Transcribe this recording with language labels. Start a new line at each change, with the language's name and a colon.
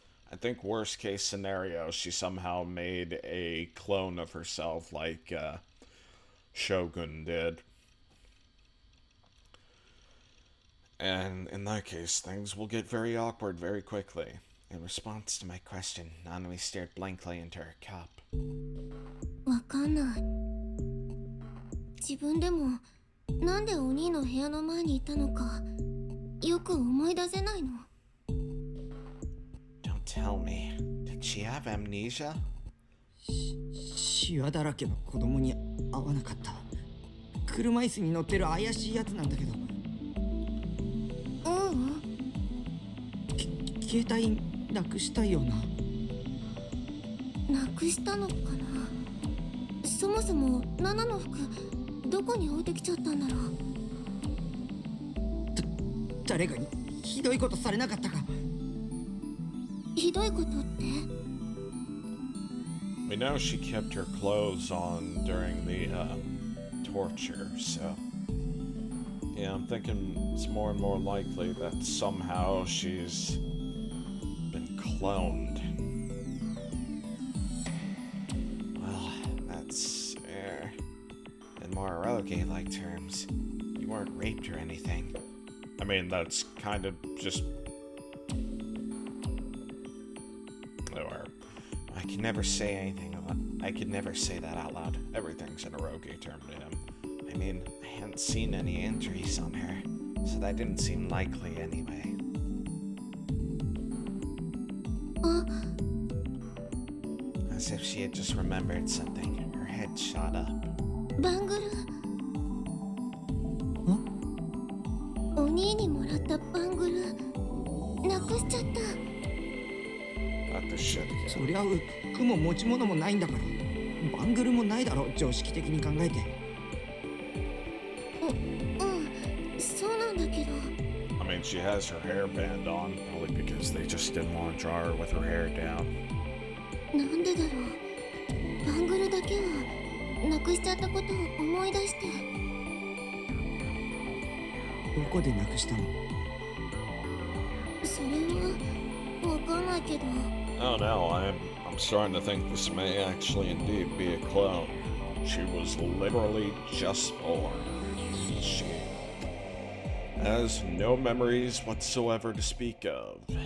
English: I think worst case scenario, she somehow made a clone of herself like Shogun did. And in that case, things will get very awkward very quickly. In response to my question, Nanami stared blankly into her cup.
Japanese: わかんない。自分でもなんでお兄の部屋の前にいたのかよく思い出せないの。
English: Don't tell me. Did she have amnesia?
Japanese: シワだらけの子供に会わなかった。車椅子に乗ってる怪しいやつなんだけど。うん。携帯なくしたよな。なくしたのかな。そもそもナナの服どこに置いてきちゃったんだろう。誰かにひどいことされなかったか。ひどいことって？
English: We know she kept her clothes on during the torture, so yeah, I'm thinking it's more and more likely that somehow she's been cloned. Well, that's in more eroge-like terms. You weren't raped or anything. I mean, that's kind of just... Or, I could never say anything. I could never say that out loud. everything's an eroge term to him. I mean, I hadn't seen any injuries on her, so that didn't seem likely anyway. As if she had just remembered something, her head shot up.
Japanese: バングル。お兄にもらったバングルなくしちゃった。
English: Not the shit again.
Japanese: そりゃ服も持ち物もないんだから。バングルもないだろ、常識的に考えて。うん、そうなんだけど。
English: I mean, she has her hairband on, probably because they just didn't want to draw her with her hair down.
Japanese: なんでだろう。バングルだけはなくしちゃったことを思い出して。どこでなくしたの？それはわかんないけど。
English: Oh no, I'm starting to think this may actually indeed be a clone. She was literally just born. She has no memories whatsoever to speak of.